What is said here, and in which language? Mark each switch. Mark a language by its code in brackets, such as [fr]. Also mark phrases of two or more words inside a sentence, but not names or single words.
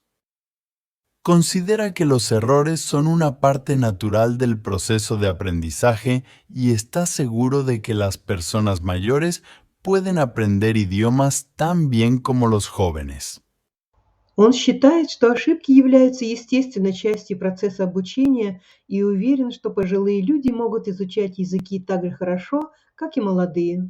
[es] Considera que los errores son una parte natural del proceso de aprendizaje y está seguro de que las personas mayores pueden aprender idiomas tan bien como los jóvenes. [ru] Он считает, что ошибки являются естественной частью процесса обучения и уверен, что пожилые люди могут изучать языки так же хорошо, как и молодые.